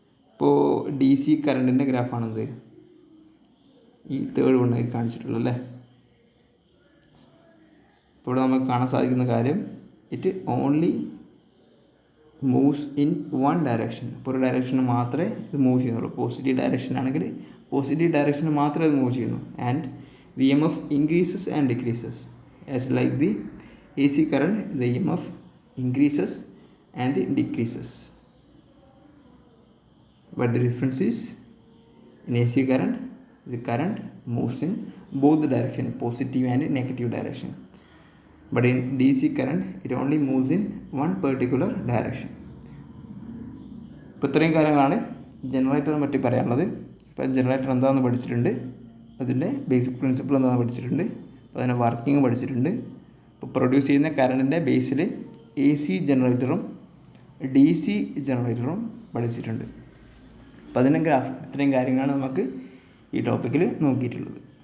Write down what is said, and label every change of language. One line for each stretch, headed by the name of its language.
Malayalam: ഇപ്പോൾ D C കറണ്ടിൻ്റെ ഗ്രാഫാണെന്ത് ഈ third വണ്ണായി കാണിച്ചിട്ടുള്ളത് അല്ലേ. ഇപ്പോൾ ഇവിടെ നമുക്ക് കാണാൻ സാധിക്കുന്ന കാര്യം,
English: It only moves in one direction.
Malayalam: ഇപ്പോൾ ഒരു ഡയറക്ഷന് മാത്രമേ ഇത് മൂവ് ചെയ്യുന്നുള്ളൂ. പോസിറ്റീവ് ഡയറക്ഷൻ ആണെങ്കിൽ പോസിറ്റീവ് ഡയറക്ഷന് മാത്രമേ ഇത് മൂവ് ചെയ്യുന്നു.
English: And the EMF increases and decreases. As like the AC current, the EMF increases and decreases. But the difference is, in AC current, the current moves in both the direction, positive and negative direction. But in DC current, it only moves in one particular direction.
Malayalam: ഇപ്പോൾ ഇത്രയും കാര്യങ്ങളാണ് ജനറേറ്ററിനെ പറ്റി പറയാനുള്ളത്. ഇപ്പോൾ generator എന്താണെന്ന് പഠിച്ചിട്ടുണ്ട്, അതിൻ്റെ basic principle എന്താണെന്ന് പഠിച്ചിട്ടുണ്ട്, അപ്പോൾ അതിൻ്റെ വർക്കിംഗ് പഠിച്ചിട്ടുണ്ട്. ഇപ്പോൾ പ്രൊഡ്യൂസ് ചെയ്യുന്ന കറണ്ടിൻ്റെ ബേസിൽ AC ജനറേറ്ററും DC ജനറേറ്ററും പഠിച്ചിട്ടുണ്ട്. അപ്പോൾ അതിൻ്റെ ഗ്രാഫ്, ഇത്രയും കാര്യങ്ങളാണ് നമുക്ക് ഈ ടോപ്പിക്കിൽ നോക്കിയിട്ടുള്ളത്.